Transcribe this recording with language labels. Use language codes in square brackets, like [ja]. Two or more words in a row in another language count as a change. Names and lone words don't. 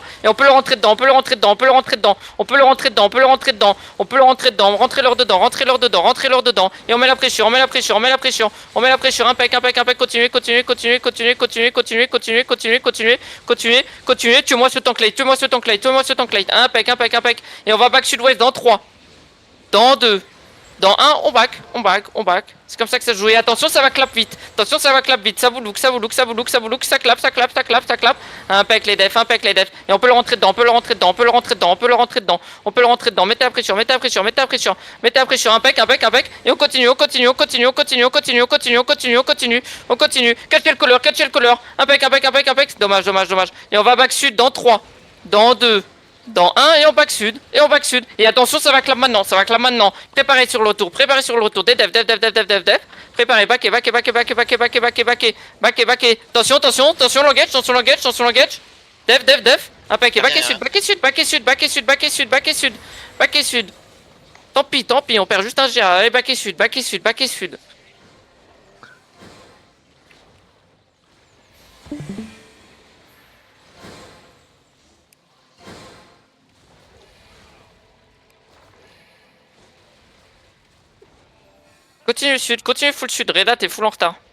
[fr] Et on peut le rentrer dedans, on peut le rentrer dedans, on peut le rentrer dedans, on peut le rentrer dedans, on peut le rentrer dedans, on peut le rentrer dedans, rentrez-leur dedans, rentrez-leur dedans, rentrez-leur dedans. Et on met la pression, on met la pression, on met la pression, on met la pression, impec, impec, impec, continuez, continuez, continuez, continuez, continuez, continuez, continuez, continuez, continuez, continuez, continuez, tue-moi ce [en] tank late, [fr] tue-moi ce [en] tank late, [fr] tue-moi ce [en] tank late, [fr] impec, impec, impec. Et on va back sud-ouest dans 3, dans 2. Dans 1, on back, on back, on back. C'est comme ça que ça se joue. Et attention, ça va clap vite. Attention, ça va clap vite. Ça vous look, ça vous look, ça vous look, ça vous look. Ça clap, ça clap, ça clap, ça clap. Impec les defs, impec les defs. Et on peut le rentrer dedans, on peut le rentrer dedans, on peut le rentrer dedans, on peut le rentrer dedans. On peut le rentrer dedans. Mettez la pression, mettez la pression, mettez la pression. Mettez la pression, impec, impec, impec. Et on continue, on continue, on continue, on continue, on continue, on continue, on continue, on continue, on continue. Catchez le color, catchez le color. Impec, impec, impec, impec. Dommage, dommage, dommage. Et on va back sud dans 3, dans 2. Dans 1 et on back sud, et on back sud. Et attention, ça va clap maintenant, ça va clap maintenant. Préparez sur le retour, préparez sur le retour. Des dev, dev, dev, dev, dev, dev, dev. Préparez, backé, backé, backé, backé, backé, backé, backé, backé, backé, backé. Attention, attention, attention, l'engage, attention, l'engage, attention, l'engage. Dev, dev, dev. Impec, backé sud, backé sud, backé sud, backé sud, backé sud, backé sud, backé sud. Tant pis, on perd juste un GA. Allez, backé sud, backé sud, backé sud. Continue sud, continue full sud, Reda t'es full en retard.